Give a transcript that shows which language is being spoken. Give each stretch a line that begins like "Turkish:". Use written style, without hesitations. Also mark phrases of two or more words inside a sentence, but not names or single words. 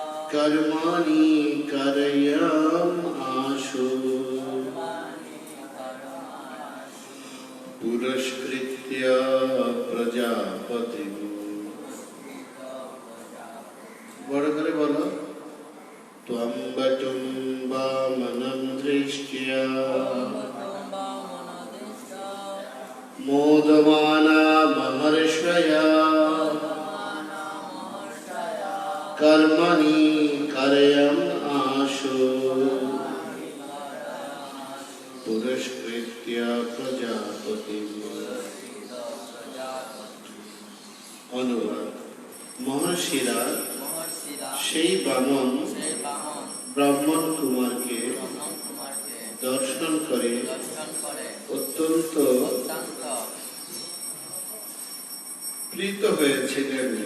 Sanskrit: कर्माणि कारयम् आशु पुरस्कृत्य प्रजापतिं
Bangla: বড় করে বলো
Sanskrit: त्वं वटुं वामनं दृष्ट्या मोदमाना महर्षया कर्मणि कारयम् आशु पुरस्कृत्य प्रजापतिं।
Bangla: অনুবাদ মহর্ষিরা সেই বামন ব্রাহ্মণ কুমারকে দর্শন করে অত্যন্ত প্রীত হয়েছিলেন।